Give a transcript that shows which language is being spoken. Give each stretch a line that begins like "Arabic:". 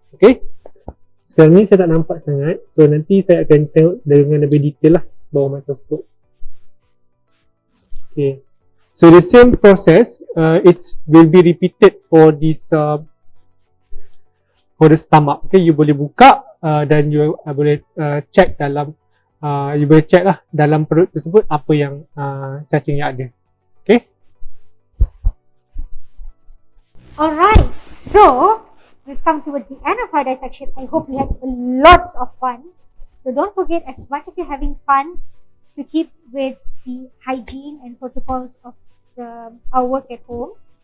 Malay: Okay, sekarang ni saya tak nampak sangat, so nanti saya akan tengok dengan lebih detail lah bawah mikroskop.
English: Okay, so the same process will be repeated for this for the stomach.
Malay: Okay, you boleh buka dan you boleh check dalam you boleh check lah dalam perut tersebut apa yang cacing yang ada. Okay.
English: Alright, so we've come towards the end of our dissection. I hope you had lots of fun. So don't forget, as much as you're having fun, to keep with the hygiene and protocols of our work at home.